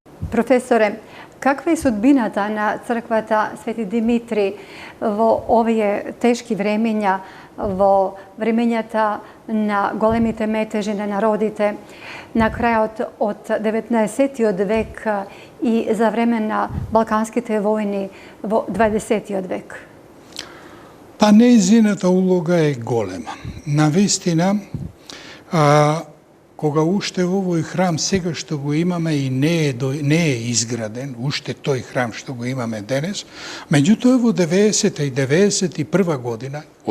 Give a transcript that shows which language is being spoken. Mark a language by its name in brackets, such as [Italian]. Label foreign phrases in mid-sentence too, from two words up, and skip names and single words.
[Macedonian] Професоре, каква је судбината на црквата Свети Димитри во овије тешки времења, во времењата на големите метежи на народите, на крају од 19. век и за времена Балканске те војни во 20. vek? Pa neziната улога е голема. Навистина, кога уште овој храм сега што го имаме и не е изграден, уште тој храм што го имаме денес, меѓутоа во 90 и 91 година,